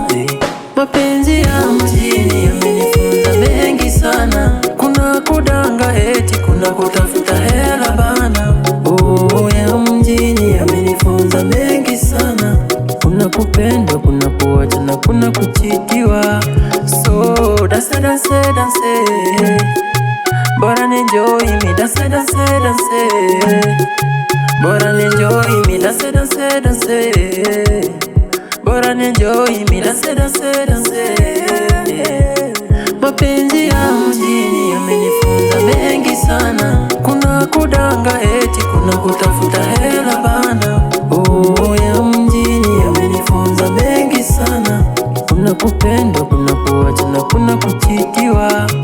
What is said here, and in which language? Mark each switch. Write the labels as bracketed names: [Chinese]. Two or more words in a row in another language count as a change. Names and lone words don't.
[Swahili] Mapenzi ya mjini yamenifunza mengi sana. Kuna kudanga eti kuna kutafuta hela bana. Ya mjini yamenifunza mengi sana. Kuna kupenda, kuna kuacha na kuna kuchitiwa. [English] So dance dance dance, bora enjoy me. Dance dance dance, bora enjoy me. Dance dance dance, bora enjoy me. Dance dance dance. [Swahili] Mapenzi ya mjini yamenifunza mengi sana. Kuna kudanga eti kuna kutafuta hela bana. Ya mjini yamenifunza mengi sana. Kuna kupenda, kuna kuacha na kuna kuchitiwa.